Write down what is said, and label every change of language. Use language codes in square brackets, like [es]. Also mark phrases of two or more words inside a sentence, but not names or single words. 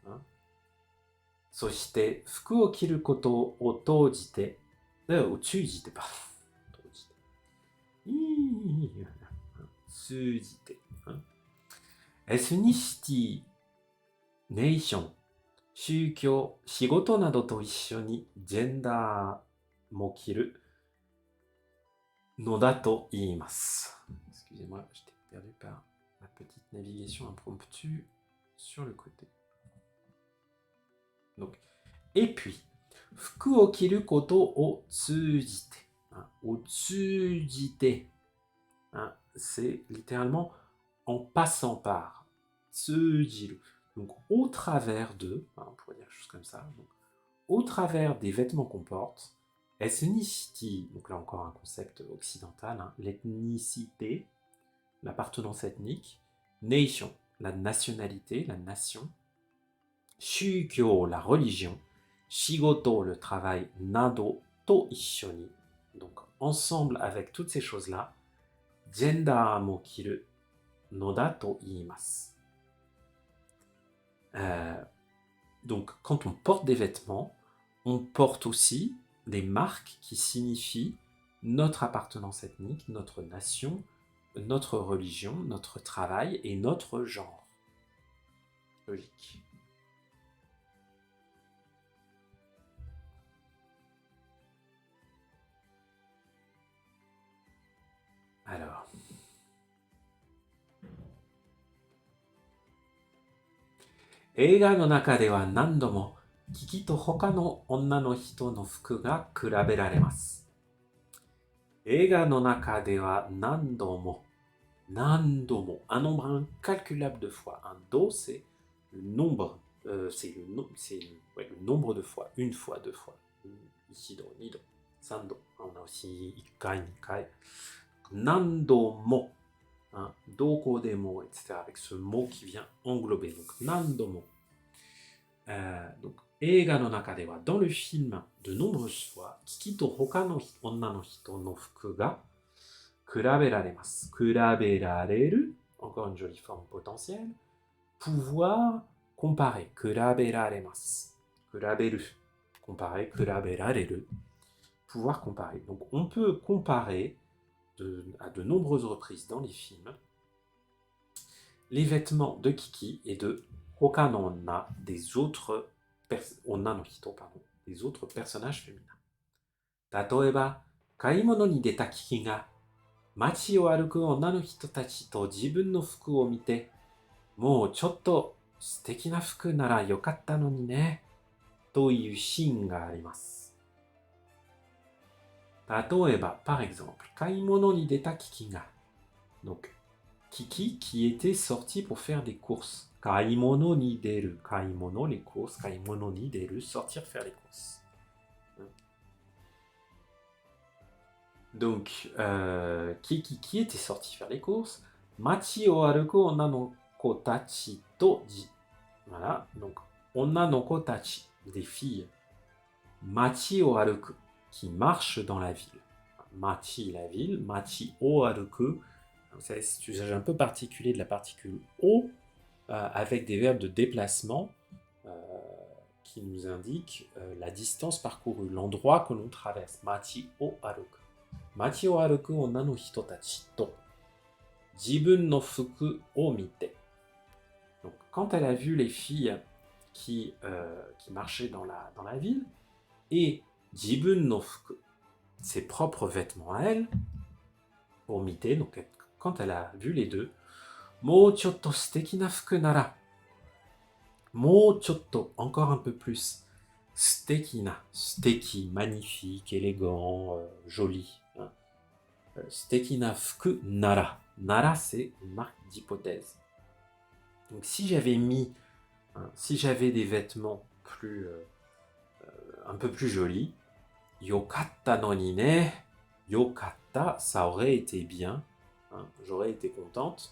[ja] そして、服を着ることをとうじて、を通じて, pardon. 通じて. [en] Ethnicity, [fr] nation, [ja] 宗教、仕事などと一緒にジェンダーも着るのだと言います。 [fr] Excusez-moi, j'étais perdu par ma petite navigation impromptue sur le côté. Donc, et puis, [ja] 服を着ることを通じて、を通じて、 [fr] c'est littéralement en passant par, [ja] 通じる。 [fr] Donc, au travers de, on pourrait dire quelque chose comme ça, donc, au travers des vêtements qu'on porte, ethnicity, donc là encore un concept occidental, l'ethnicité, l'appartenance ethnique, nation, la nationalité, la nation, shūkyō, la religion, shigoto, le travail, [ja] など、と一緒に, [fr] donc ensemble avec toutes ces choses-là, [ja] ジェンダーも着るのだと言います. [fr] Donc, quand on porte des vêtements, on porte aussi des marques qui signifient notre appartenance ethnique, notre nation, notre religion, notre travail et notre genre. Logique. Alors. [ja] 映画の中では何度もキキと他の女の人の服が比べられます. 映画の中では何度も, [fr] un nombre incalculable de fois. Un do, c'est le nombre, le nombre de fois, une fois, deux fois. [ja] 一度、二度、三度. [fr] On a aussi ikai, [ja] nikai. 何度も、どこでも, [fr] etc. Avec ce mot qui vient englober. Donc, [ja] 何度も. Donc, 映画の中では, [fr] dans le film, de nombreuses fois, [ja] キキと他の女の人の服が比べられます. 比べられる, [fr] encore une jolie forme potentielle. Pouvoir comparer. Kuraberaremasu. Kuraberu. Comparer. Kuraberareru. Pouvoir comparer. Donc, on peut comparer à de nombreuses reprises dans les films les vêtements de Kiki et de [ja] 他の女, [fr] des autres [ja] 女の人, [fr] des autres personnages féminins. [ja] 例えば、買い物に出たキキが町を歩く女の人たちと自分の服を見て、もうちょっと素敵な服なら良かったのにね、というシーンがあります. 例えば, [fr] par exemple, [ja] 買い物に出たキキが. [fr] Donc, Kiki qui était sorti pour faire des courses. [ja] 買い物に出る. Kaimono, [fr] les courses. [ja] 買い物に出る, [fr] sortir faire les courses. Donc, Kiki qui était sorti faire les courses. [ja] 町を歩く女の子たちとじ. [fr] Voilà, donc [ja] 女の子たち, [fr] des filles. [ja] 町を歩く, [fr] qui marchent dans la ville. Machi, la ville. [ja] 町を歩く. [fr] C'est un usage un peu particulier de la particule o, avec des verbes de déplacement qui nous indiquent la distance parcourue, l'endroit que l'on traverse. [ja] 町を歩く. 町を歩く女の人たちと自分の服を見て. [fr] Donc, quand elle a vu les filles qui marchaient dans la ville, et [ja] 自分の服, [fr] ses propres vêtements à elle, [ja] を見て, [fr] donc quand elle a vu les deux, [ja] もうちょっと素敵な服なら. もうちょっと, [fr] encore un peu plus. [ja] 素敵な、素敵, [fr] magnifique, élégant, joli. [ja] 素敵な服なら. Nara, [fr] c'est une marque d'hypothèse. Donc si j'avais des vêtements un peu plus jolis, [ja] 良かったのにね, [fr] yokatta, ça aurait été bien. J'aurais été contente.